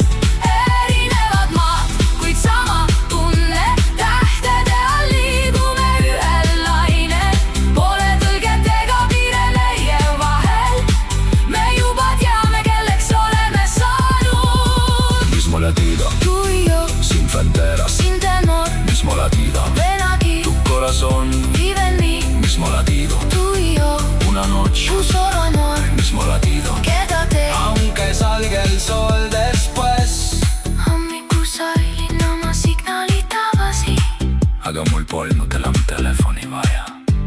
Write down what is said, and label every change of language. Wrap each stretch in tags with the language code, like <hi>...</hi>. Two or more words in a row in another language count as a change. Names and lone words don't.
<et>Erinevad maad, kuid sama tunne. Tähtede all liigume ühel lainel. Pole tõlget ega piire meie vahel. Me juba teame, kelleks oleme saanud.</et> <es>Mismo latido, Tú y yo, sin fronteras, sin temor. mismo latido, Ven aquí, tu corazón, vive en mí. mismo latido, Tú y yo, una noche, un solo amor. mismo latido, Quédate. aunque salga el sol después.</es> <et>Hommikusailin oma signaali tagasi. Aga mul polnud enam telefoni vaja.</et>